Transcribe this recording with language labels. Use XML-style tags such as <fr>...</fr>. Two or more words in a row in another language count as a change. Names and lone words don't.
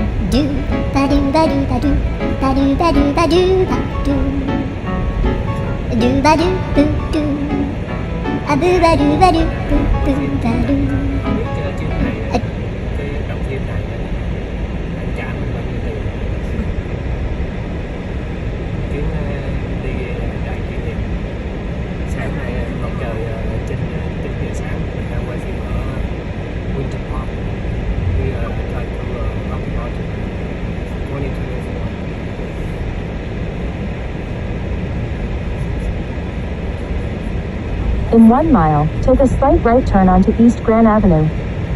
<vi>do ba do ba do ba do ba do ba do ba do ba do ba do boo do a boo ba do boo boo ba do. Cái chuyến này cái đồng phim này anh trả mình bao nhiêu tiền? Chuyến đi đại kỷ niệm. Sáng nay mặt trời 9 giờ sáng mình đang quay phim ở Winter Park.</vi> <en>We are like to Rock Project 2024. In 1 mile, take a slight right turn onto East Grand Avenue.</en>